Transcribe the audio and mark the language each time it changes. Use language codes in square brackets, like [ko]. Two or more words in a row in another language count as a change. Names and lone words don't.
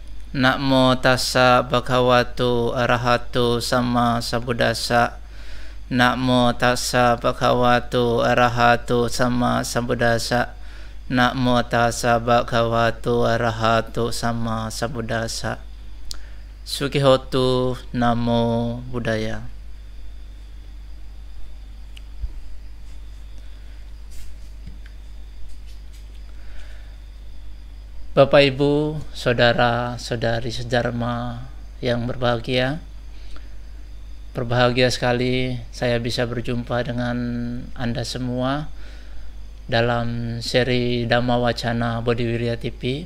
[pi] Namo tassa bhagavato arahato sama sambuddhassa. Namo tassa bhagavato arahato sama sambuddhassa. Namo tassa bhagavato arahato sama sambuddhassa. Sukihotu. Namo Buddhaya. [id] Bapak Ibu, saudara-saudari sedharma yang berbahagia sekali saya bisa berjumpa dengan Anda semua dalam seri Dhamma Wacana Bodhiwirya TV.